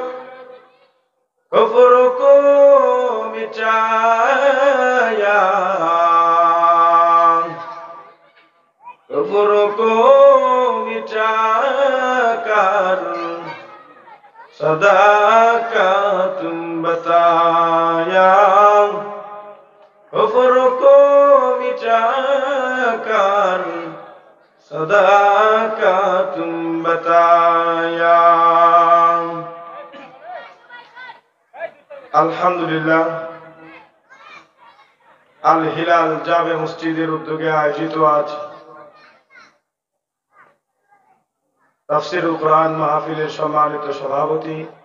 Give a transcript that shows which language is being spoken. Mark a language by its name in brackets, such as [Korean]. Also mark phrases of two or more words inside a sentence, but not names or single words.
[Urdu] کفر کو مٹایا کفر کو مٹا کر صداقت بتایا کفر کو مٹا کر صداقت بتایا [Bangla] আলহামদুলিল্লাহ আল হিলাল জামে মসজিদের উদ্যোগে আয়োজিত আজ তাফসীরুল কোরআন মাহফিলের সম্মানিত সভাপতি